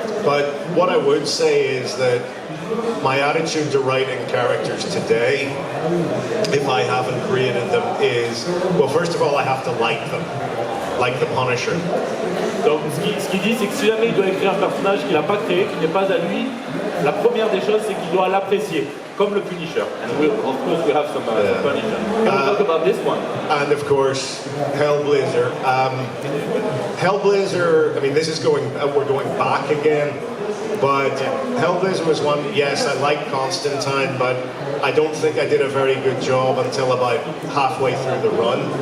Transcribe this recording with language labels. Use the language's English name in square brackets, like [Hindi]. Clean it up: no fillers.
[English] But what I would say is that my attitude to writing characters today, if I haven't created them, is, well, first of all, I have to like them, like the Punisher. [French] Donc ce qu'il dit, c'est que si jamais il doit écrire un personnage qu'il n'a pas créé, qui n'est pas à lui, la première des choses, c'est qu'il doit l'apprécier, comme le Punisher. [English] And of course we have some Punisher. Can we talk about this one? And of course, Hellblazer. Hellblazer, I mean, this is we're going back again, but Hellblazer was one, yes, I like Constantine, but I don't think I did a very good job until about halfway through the run.